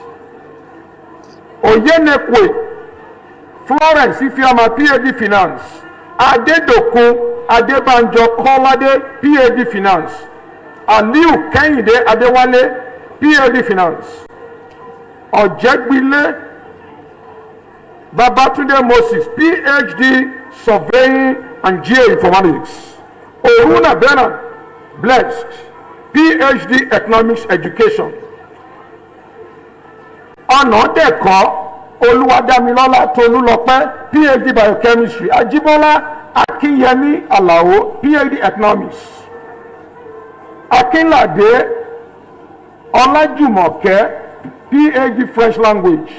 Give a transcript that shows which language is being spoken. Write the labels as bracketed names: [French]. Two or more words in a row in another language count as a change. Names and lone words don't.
[English] Oyenekwe Florence Ifiama, PhD Finance. Adedokun Adebanjo Kolade, PhD Finance. Aliu Kehinde Adewale, PhD Finance. Ojegbile Babatunde Moses, PhD Surveying and Geoinformatics. Oruna Bernard Blessed, PhD Economics Education. Onodeko Oluwadamilola Tolulope, PhD Biochemistry. Ajibola Akinyemi Alao, PhD Economics. Akinlade Olajumoke, PhD French Language.